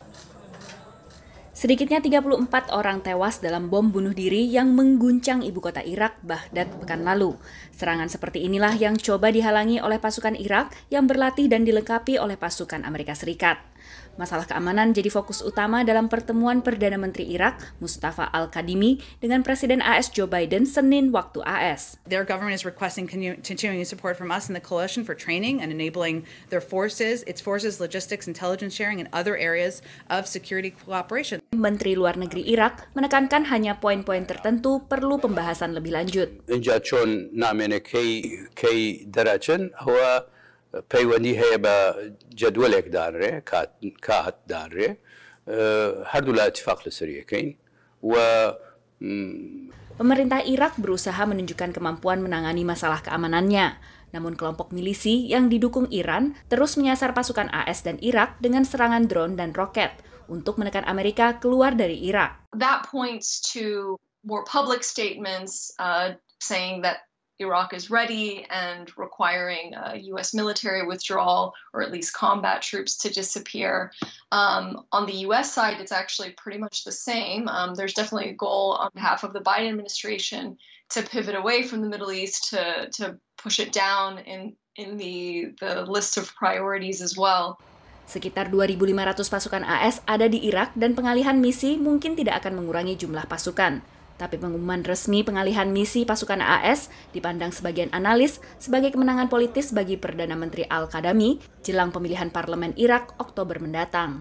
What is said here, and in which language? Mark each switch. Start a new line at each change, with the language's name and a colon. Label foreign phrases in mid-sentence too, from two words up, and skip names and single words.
Indonesian: Sedikitnya 34 orang tewas dalam bom bunuh diri yang mengguncang ibu kota Irak, Baghdad, pekan lalu. Serangan seperti inilah yang coba dihalangi oleh pasukan Irak yang berlatih dan dilengkapi oleh pasukan Amerika Serikat. Masalah keamanan jadi fokus utama dalam pertemuan Perdana Menteri Irak, Mustafa Al-Kadhimi, dengan Presiden AS Joe Biden Senin waktu AS.
English: Their government is requesting continuing support from us in the coalition for training and enabling their forces, its forces, logistics, intelligence sharing, and other areas of security cooperation.
Indonesian: Menteri Luar Negeri Irak menekankan hanya poin-poin tertentu perlu pembahasan lebih lanjut.
Central Kurdish: پیوندی هەیە بە جەدوەلێکدانرێ کاتدانرێ هەردوو لە ئیتیفاق لەسەر یەکەین و
Indonesian: Pemerintah Irak berusaha menunjukkan kemampuan menangani masalah keamanannya. Namun kelompok milisi yang didukung Iran terus menyasar pasukan AS dan Irak dengan serangan drone dan roket untuk menekan Amerika keluar dari Irak.
English: That points to more public statements saying that Iraq is ready and requiring U.S. military withdrawal or at least combat troops to disappear. On the U.S. side, it's actually pretty much the same. There's definitely a goal on behalf of the Biden administration to pivot away from the Middle East to push it down in the list of priorities as well.
Indonesian: Sekitar 2.500 pasukan AS ada di Irak dan pengalihan misi mungkin tidak akan mengurangi jumlah pasukan. Tapi pengumuman resmi pengalihan misi pasukan AS dipandang sebagian analis sebagai kemenangan politis bagi Perdana Menteri Al-Kadhimi jelang pemilihan parlemen Irak Oktober mendatang.